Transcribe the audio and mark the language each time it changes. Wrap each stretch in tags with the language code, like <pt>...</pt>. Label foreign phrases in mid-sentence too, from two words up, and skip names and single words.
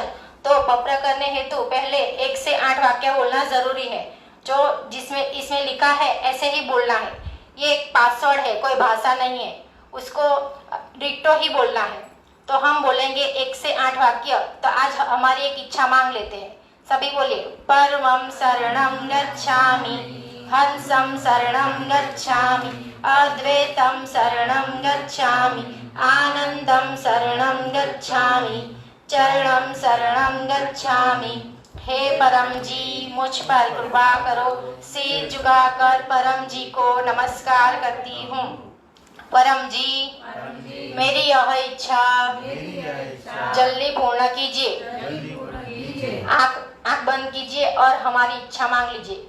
<hi>तो पप्र करने हेतु पहले 1 से 8 वाक्य बोलना जरूरी है। जो इसमें लिखा है ऐसे ही बोलना है। ये एक पासवर्ड है, कोई भाषा नहीं है, उसको डिक्टो ही बोलना है। तो हम बोलेंगे 1 से 8 वाक्य। तो आज हमारी एक इच्छा मांग लेते हैं। सभी बोलिए।</hi> <sa>परमं शरणं गच्छामि, हंसं शरणं गच्छामि, अद्वैतं शरणं गच्छामि, आनंदं शरणं गच्छामि, चरणं शरणं गच्छामि।</sa> <hi>हे परम जी, मुझ पर कृपा करो। सिर झुकाकर परम जी को नमस्कार करती हूँ। परम जी, मेरी यह इच्छा जल्दी पूर्ण कीजिए। आंख बंद कीजिए और हमारी इच्छा मांग लीजिए।</hi>